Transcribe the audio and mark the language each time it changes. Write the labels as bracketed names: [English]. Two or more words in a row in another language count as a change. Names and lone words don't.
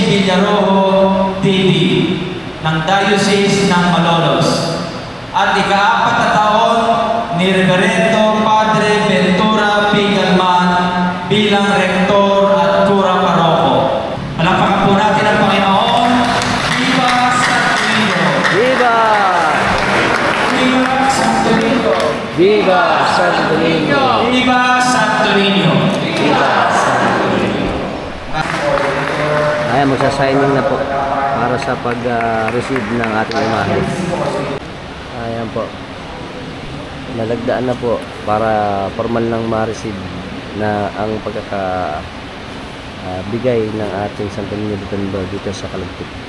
[Filipino] Villarojo, TD, ng Diocese ng Malolos, at ika-4 na taon ni Reverendo Padre Ventura P. Galman bilang rektor at kura paroko. Palakpakan po natin ang Panginoon. Viva Santo Niño! Viva! Viva Santo Niño! Viva Santo Niño! Viva Santo Niño! Viva Santo Niño! Ayan, magsasigning na po para sa pag-receive ng ating imahe. Ayan po. Nalagdaan na po para formal nang ma-receive na ang pagkakabigay ng ating Santo Niño de Tondo dito sa Kalumpit.